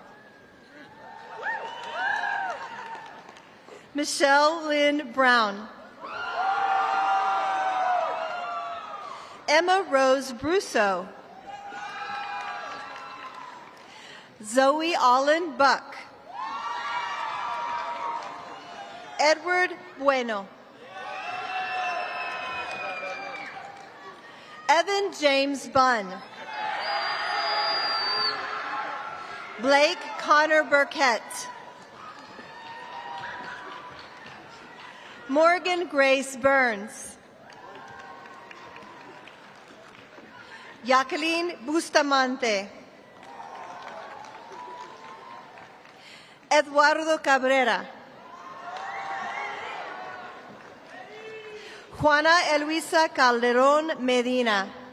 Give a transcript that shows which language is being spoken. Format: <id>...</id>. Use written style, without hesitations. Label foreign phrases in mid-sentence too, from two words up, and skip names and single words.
<en>Michelle Lynn Brown. Emma Rose Brusso. Zoe Allen Buck. Edward Bueno. Evan James Bunn. Blake Connor Burkett. Morgan Grace Burns. Jacqueline Bustamante. Eduardo Cabrera. Juana Eluisa Calderón Medina.</en>